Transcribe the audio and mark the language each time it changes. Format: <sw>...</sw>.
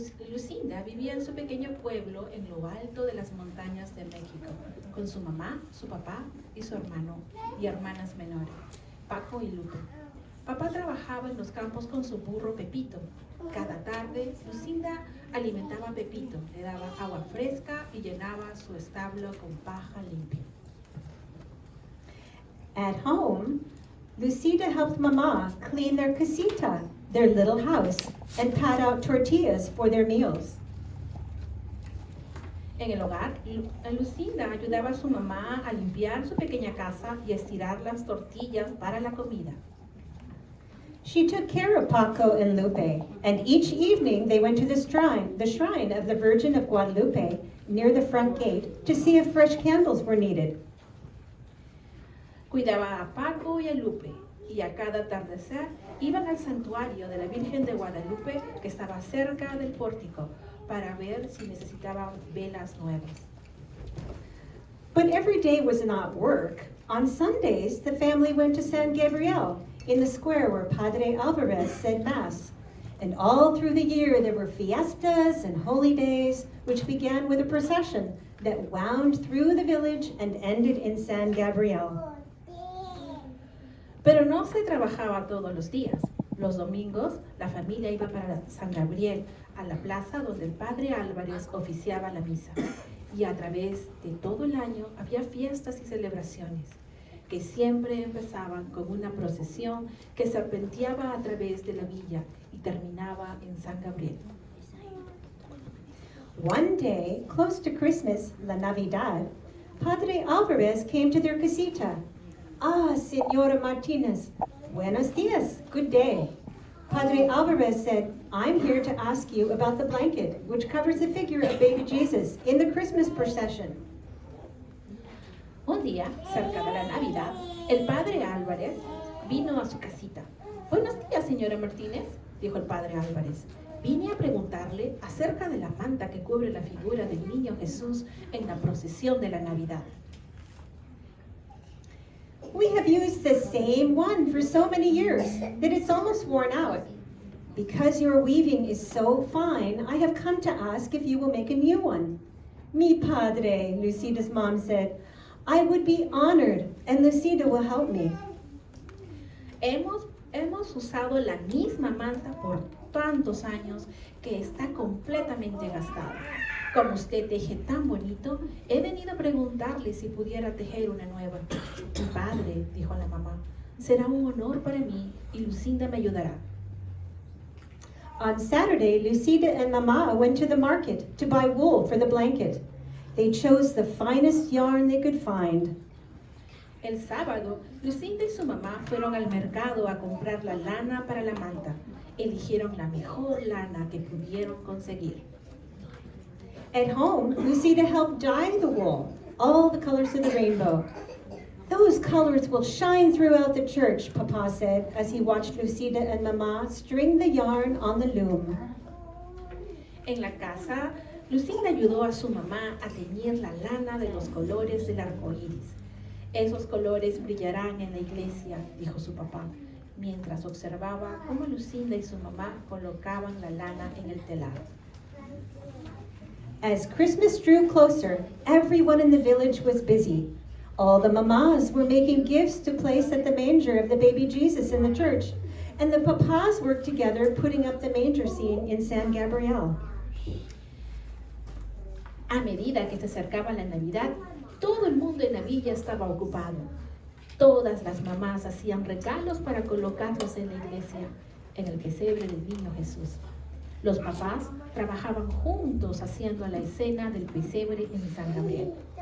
<es>Lucinda vivía en su pequeño pueblo en lo alto de las montañas de México, con su mamá, su papá y su hermano y hermanas menores, Paco y Lupe. Papá trabajaba en los campos con su burro Pepito. Cada tarde, Lucinda alimentaba a Pepito, le daba agua fresca y llenaba su establo con paja limpia.</es> <en>At home, Lucida helped Mama clean their casita, their little house, and pat out tortillas for their meals.</en> <es>En el hogar, Lucinda ayudaba a su mamá a limpiar su pequeña casa y estirar las tortillas para la comida.</es> <en>She took care of Paco and Lupe, and each evening they went to the shrine of the Virgin of Guadalupe near the front gate to see if fresh candles were needed.</en> <es>Cuidaba a Paco y a Lupe, y a cada atardecer iban al santuario de la Virgen de Guadalupe que estaba cerca del pórtico para ver si necesitaban velas nuevas.</es> <en>But every day was not work. On Sundays, the family went to San Gabriel in the square where Padre Alvarez said Mass. And all through the year there were fiestas and holy days, which began with a procession that wound through the village and ended in San Gabriel.</en> <es>Pero no se trabajaba todos los días. Los domingos, la familia iba para San Gabriel, a la plaza donde el Padre Álvarez oficiaba la misa. Y a través de todo el año había fiestas y celebraciones que siempre empezaban con una procesión que serpenteaba a través de la villa y terminaba en San Gabriel.</es> <en>One day, close to Christmas, La Navidad, Padre Alvarez came to their casita.</en> <es>Ah, Señora Martinez, buenos dias,</es> <en>good day. Padre Alvarez said, I'm here to ask you about the blanket, which covers the figure of baby Jesus in the Christmas procession.</en> <es>Un día, cerca de la Navidad, el Padre Álvarez vino a su casita. Buenos días, señora Martínez, dijo el Padre Álvarez. Vine a preguntarle acerca de la manta que cubre la figura del niño Jesús en la procesión de la Navidad.</es> <en>We have used the same one for so many years that it's almost worn out. Because your weaving is so fine, I have come to ask if you will make a new one.</en> <es>Mi padre,</es> <en>Lucida's mom said. I would be honored, and Lucida will help me.</en> <es>Hemos usado la misma manta por tantos años que está completamente gastada. Como usted teje tan bonito, he venido a preguntarle si pudiera tejer una nueva. Mi padre, dijo la mamá, será un honor para mí y Lucinda me ayudará.</es> <en>On Saturday, Lucida and Mama went to the market to buy wool for the blanket. They chose the finest yarn they could find.</en> <es>El sábado, Lucinda y su mamá fueron al mercado a comprar la lana para la manta. Eligieron la mejor lana que pudieron conseguir.</es> <en>At home, Lucida helped dye the wool. all the colors of the rainbow. Those colors will shine throughout the church, Papa said as he watched Lucida and Mama string the yarn on the loom.</en> <es>En la casa, Lucinda ayudó a su mamá a teñir la lana de los colores del arco iris. Esos colores brillarán en la iglesia, dijo su papá, mientras observaba cómo Lucinda y su mamá colocaban la lana en el telado.</es> <en>As Christmas drew closer, everyone in the village was busy. All the mamas were making gifts to place at the manger of the baby Jesus in the church, and the papas worked together putting up the manger scene in San Gabriel.</en> <es>A medida que se acercaba la Navidad, todo el mundo en la villa estaba ocupado. Todas las mamás hacían regalos para colocarlos en la iglesia, en el pesebre del niño Jesús. Los papás trabajaban juntos haciendo la escena del pesebre en San Gabriel.</es>